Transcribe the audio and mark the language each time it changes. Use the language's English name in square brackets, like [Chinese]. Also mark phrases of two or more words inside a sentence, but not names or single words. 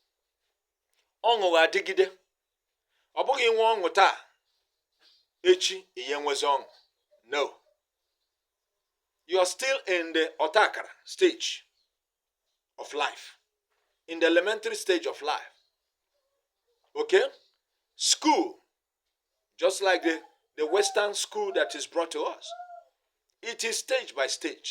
[Igbo] Ọṅụ ga-adịgide. Ọ bụghị inwe ọṅụ taa, echi ihe nwezi ọṅụ. [English] No. You are still in the otakara stage of life, in the elementary stage of life. Okay? School, just like the Western school that is brought to us, it is stage by stage.